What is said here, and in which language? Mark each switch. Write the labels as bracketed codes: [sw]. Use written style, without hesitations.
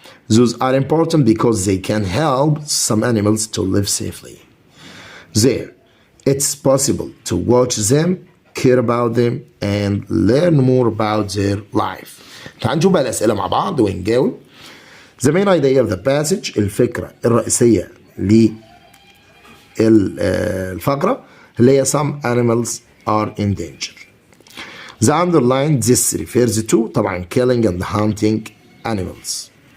[en] Zoos are important because they can help some animals to live safely. There, it's possible to watch them, care about them, and learn more about their life. [ar] تعالوا نشوف بقى الأسئلة مع بعض ونجاوب. [en] The main idea of the passage [ar] الفكرة الرئيسية للفقرة اللي هي [en] some animals are in danger. The underlined this refers to طبعا killing and hunting animals.